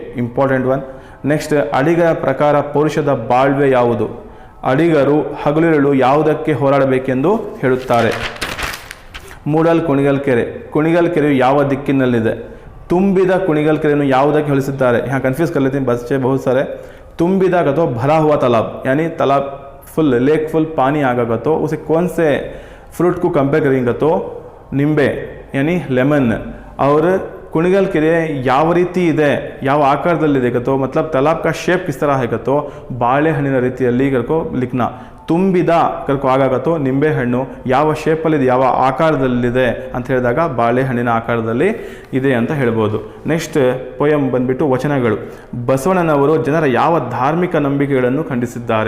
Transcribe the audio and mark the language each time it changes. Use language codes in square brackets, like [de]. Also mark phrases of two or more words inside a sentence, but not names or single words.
[en] important one. [kn] ನೆಕ್ಸ್ಟ್, ಅಡಿಗರ ಪ್ರಕಾರ ಪೌರುಷದ ಬಾಳ್ವೆ ಯಾವುದು? ಅಡಿಗರು ಹಗಲಿರುಳು ಯಾವುದಕ್ಕೆ ಹೋರಾಡಬೇಕೆಂದು ಹೇಳುತ್ತಾರೆ? ಮೂಡಲ್ ಕುಣಿಗಲ್ ಕೆರೆ. ಕುಣಿಗಲ್ ಕೆರೆಯು ಯಾವ ದಿಕ್ಕಿನಲ್ಲಿದೆ? ತುಂಬಿದ ಕುಣಿಗಲ್ ಕೆರೆಯನ್ನು ಯಾವುದಕ್ಕೆ ಹೋಲಿಸಿದ್ದಾರೆ? [hi] यहाँ कन्फ्यूज़ कर लेते हैं बच्चे बहुत सारे. ತುಂಬಿದ का तो भरा हुआ तालाब, यानी तालाब फुल, [en] lake full [hi] पानी आगा तो उसे कौन से फ्रूट को कंपेयर करेंगे तो निम्बे यानी लेमन. [kn] और कुणिगल ಕೆರೆ ಯಾವ ರೀತಿ ಇದೆ, ಯಾವ ಆಕಾರದಲ್ಲಿದೆ ಗತೋ, [hi] मतलब तालाब का शेप किस तरह है गतो, [kn] ಬಾಳೆಹಣ್ಣಿನ ರೀತಿಯಲ್ಲಿ [hi] करके लिखना. [kn] ತುಂಬಿದ ಕರ್ಕೋ ಆಗಾಗತ್ತೋ ನಿಂಬೆ ಹಣ್ಣು ಯಾವ ಶೇಪಲ್ಲಿದೆ, ಯಾವ ಆಕಾರದಲ್ಲಿದೆ ಅಂತ ಹೇಳಿದಾಗ ಬಾಳೆಹಣ್ಣಿನ ಆಕಾರದಲ್ಲಿ ಇದೆ ಅಂತ ಹೇಳ್ಬೋದು. [en] next poem ಬಂದ್ಬಿಟ್ಟು ವಚನಗಳು. [kn] ಬಸವಣ್ಣನವರು ಜನರ ಯಾವ ಧಾರ್ಮಿಕ ನಂಬಿಕೆಗಳನ್ನು ಖಂಡಿಸಿದ್ದಾರೆ?